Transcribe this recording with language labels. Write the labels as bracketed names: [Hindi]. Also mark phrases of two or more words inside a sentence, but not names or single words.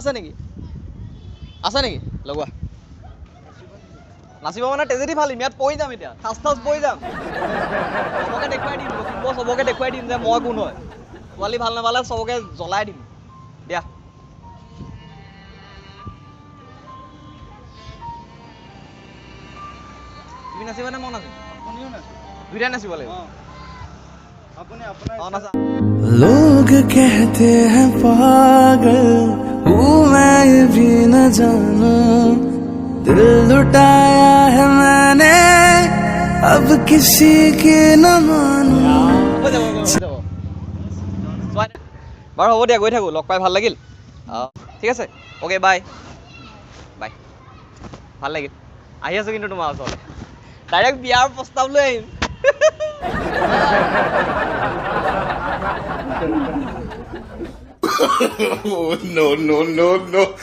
[Assamese] আছে নেকি লগোৱা নাচিব মানে তেজেদি ভাল ইয়াত পৰি যাম এতিয়া ঠাচ পৰি যাম চবকে দেখুৱাই দিম লখিমপুৰ চবকে দেখুৱাই দিম যে মই কোন হয় ছোৱালী ভাল নাপালে চবকে জ্বলাই দিম দিয়া তুমি নাচিবানে মই নাচিম আপুনিও নাচিব দুইটাই নাচিব লাগিব আপুনি আপোনাৰ অঁ নাচা [Hindi] लोग कहते हैं पागल हूँ मैं ये भी न जानूं दिल लुटाया है मैंने अब किसी की न मानूं [Assamese] হৈ যাব বাৰু হ'ব দিয়া গৈ থাকোঁ লগ পাই ভাল লাগিল ঠিক আছে [English] okay bye bye [Assamese] ভাল লাগিল আহি আছোঁ কিন্তু তোমাৰ ওচৰলৈ ডাইৰেক্ট বিয়াৰ প্ৰস্তাৱ লৈ আহিম [English] Oh, no.